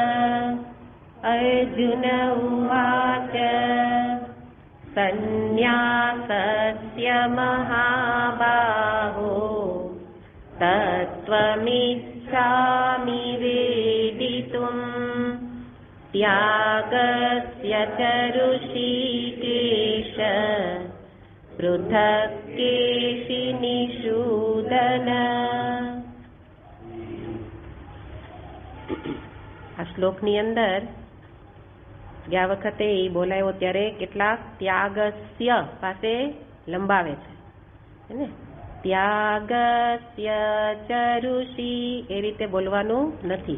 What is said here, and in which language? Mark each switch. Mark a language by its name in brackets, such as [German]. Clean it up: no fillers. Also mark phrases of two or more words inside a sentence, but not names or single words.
[Sanskrit] अर्जुन उवाच सन्न्यासस्य महाबाहो तत्त्वमिच्छामि वेदितुम् त्यागस्य च ऋषिकेश पृथक् केशिनिषूदन। [Gujarati] આ શ્લોકની અંદર ગયા વખતે એ બોલાયો ત્યારે કેટલાક ત્યાગસ્ય પાસે લંબાવે છે ને, [Sanskrit] ત્યાગસ્ય ચ ઋષિ [Gujarati] એ રીતે બોલવાનું નથી.